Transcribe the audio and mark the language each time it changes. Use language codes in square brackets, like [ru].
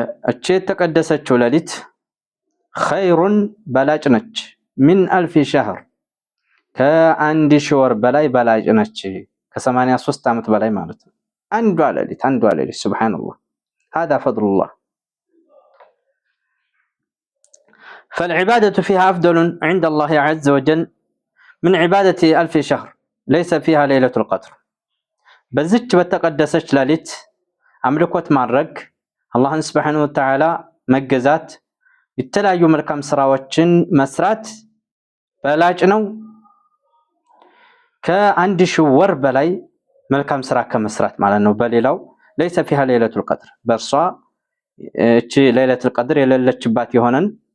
[am] እቺ የተቀደሰችው ሌሊት ኸይሩን በላጭ ነች። ሚን አልፊ ሸህር ከአንድ ሺህ ወር በላይ በላጭ ነች። ከ83 ዓመት በላይ ማለት ነው። አንዷ ሌሊት ሱብሓነላህ [ar] هذا فضل الله. فالعبادة فيها أفضل عند الله عز وجل من عبادة ألف شهر ليس فيها ليلة القدر. [am] በዚች በተቀደሰች ሌሊት አምልኮት ማድረግ አላህን ሱብሓነሁ ወተዓላ መገዛት የተለያዩ መልካም ስራዎችን መስራት በላጭ ነው ከአንድ ሺህ ወር በላይ መልካም ስራ ከመስራት ማለት ነው። በሌላው [ar] ليس فيها ليلة القدر [am] በርሷ እቺ ليلة القدر የሌለችባት የሆነን